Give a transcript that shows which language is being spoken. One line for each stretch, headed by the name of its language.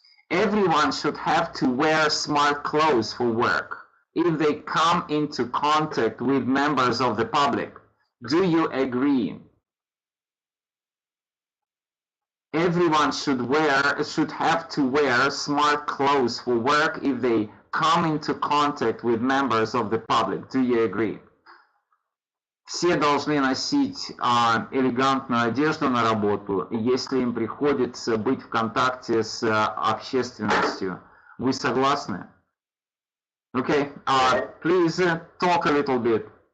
English: Everyone should have to wear smart clothes for work if they come into contact with members of the public. Do you agree? Everyone should have to wear smart clothes for work if they come into contact with members of the public. Do you agree?
Russian: Все должны носить элегантную одежду на работу, если им приходится быть в контакте с общественностью. Вы согласны?
English: Okay, please talk a little bit.